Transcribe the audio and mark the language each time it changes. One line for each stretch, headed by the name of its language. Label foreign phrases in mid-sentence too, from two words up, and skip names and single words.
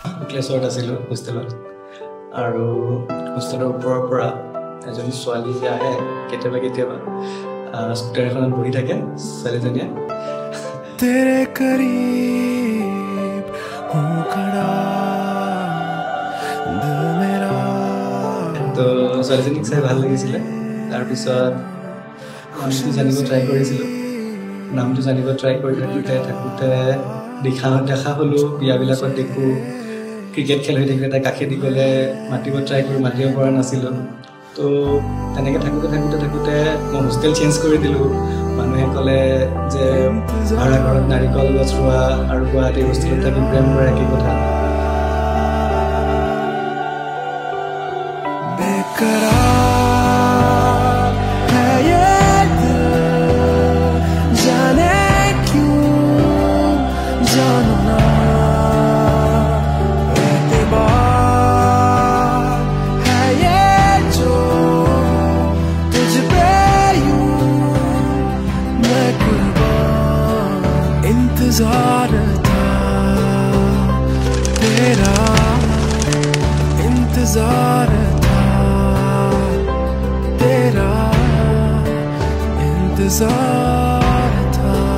Assamese: ক্লাছত আছিলোঁ হোষ্টেলত আৰু হোষ্টেলৰ ওপৰৰ পৰা এজনী ছোৱালী আহে কেতিয়াবা কেতিয়াবা স্কুটাৰ এখনত বহি থাকে ছোৱালীজনীয়ে
Hindi: तेरे करीब हूँ खड़ा दिल मेरा
Assamese: তো ছোৱালীজনীক চাই ভাল লাগিছিলে তাৰপিছত নামটো জানিব ট্ৰাই কৰিছিলোঁ নামটো জানিব ট্ৰাই কৰি থাকোঁতে দেখা হ'লোঁ বিয়াবিলাকত দেখোঁ ক্ৰিকেট খেল হৈ থাকিলে তাই কাষেদি গ'লে মাতিব ট্ৰাই কৰি মাতিব পৰা নাছিলোঁ তো তেনেকৈ থাকোঁতে মই হোষ্টেল চেঞ্জ কৰি দিলোঁ মানুহে ক'লে যে ভাড়া ঘৰত নাৰিকল গছ ৰোৱা আৰু গুৱাহাটী হোষ্টেলত থাকি প্ৰেম কৰা একেই কথা
Hindi: बेकरार है ये दिल जाने क्यों जानू ना एतबार है ये जो तुझ पे यूं मैं कुर्बान इंतजार था तेरा इंतजार इंतजार था